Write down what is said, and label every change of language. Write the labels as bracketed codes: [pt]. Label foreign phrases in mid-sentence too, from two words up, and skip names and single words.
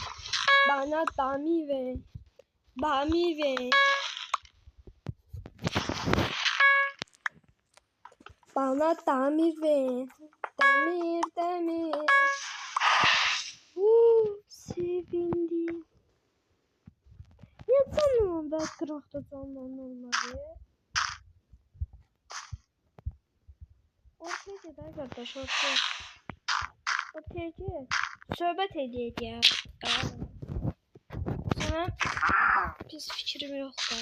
[tr] Bana demir ver. Demir ver. Bana demir ver. Demir. Sevindim. [az] da qıraqda canlananları. Ortaya gedək qardaş, ortaya. Ortaya ged. Söhbət edək ya. Sana pis fikrim yoxdur.